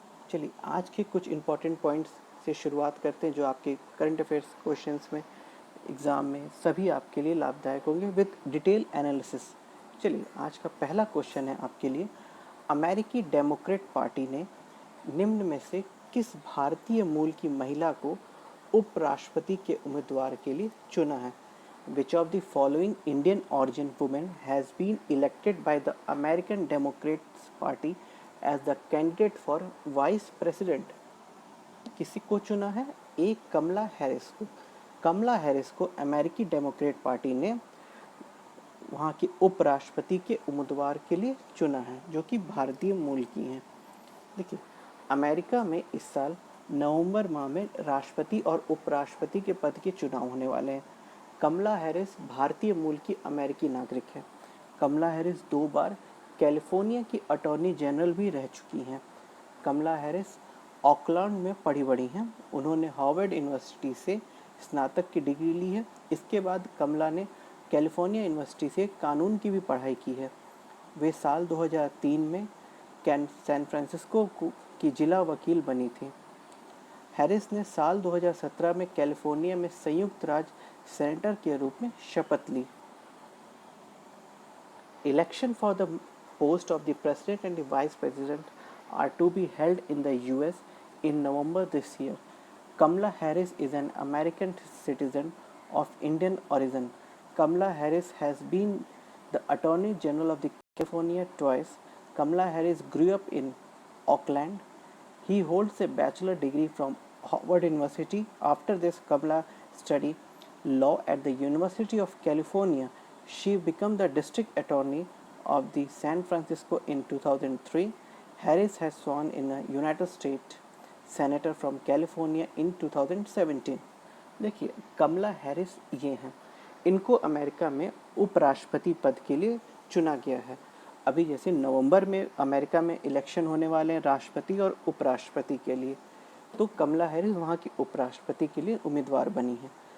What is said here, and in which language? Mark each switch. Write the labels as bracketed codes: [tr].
[hi] चलिए आज के कुछ इम्पोर्टेंट पॉइंट्स से शुरुआत करते हैं जो आपके करंट अफेयर्स क्वेश्चंस में एग्ज़ाम में सभी आपके लिए लाभदायक होंगे विद डिटेल एनालिसिस। चलिए आज का पहला क्वेश्चन है आपके लिए। अमेरिकी डेमोक्रेट पार्टी ने निम्न में से किस भारतीय मूल की महिला को उपराष्ट्रपति के उम्मीदवार के लिए चुना है। [en] Which of the following Indian origin women has been elected by the American Democrats Party as the candidate for vice president? [hi] किसी को चुना है? ए कमला हैरिस को। कमला हैरिस को अमेरिकी डेमोक्रेट पार्टी ने वहाँ के उपराष्ट्रपति के उम्मीदवार के लिए चुना है जो कि भारतीय मूल की हैं। देखिए अमेरिका में इस साल नवंबर माह में राष्ट्रपति और उपराष्ट्रपति के पद के चुनाव होने वाले हैं। कमला हैरिस भारतीय मूल की अमेरिकी नागरिक है। कमला हैरिस 2 बार कैलिफोर्निया की अटॉर्नी जनरल भी रह चुकी हैं। कमला हैरिस ऑकलैंड में पढ़ी बड़ी हैं। उन्होंने हार्वर्ड यूनिवर्सिटी से स्नातक की डिग्री ली है। इसके बाद कमला ने कैलिफोर्निया यूनिवर्सिटी से कानून की भी पढ़ाई की है। वे साल 2003 में सैन फ्रांसिस्को की जिला वकील बनी थी। हैरिस ने साल 2017 में कैलिफोर्निया में संयुक्त राज्य सेनेटर के रूप में शपथ ली। [en] Election for the post of the president and the vice president are to be held in the US in November this year. Kamala Harris is an American citizen of Indian origin. Kamala Harris has been the Attorney General of the California twice. Kamala Harris grew up in Oakland. He holds a bachelor degree from Harvard University. After this, Kamala studied law at the University of California. She became the district attorney of the San Francisco in 2003. Harris has sworn in a United States Senator from California in 2017. [hi] देखिए कमला Harris ये हैं, इनको America में उपराष्ट्रपति पद के लिए चुना गया है। अभी जैसे नवंबर में अमेरिका में इलेक्शन होने वाले हैं राष्ट्रपति और उपराष्ट्रपति के लिए, तो कमला हैरिस वहाँ की उपराष्ट्रपति के लिए उम्मीदवार बनी है।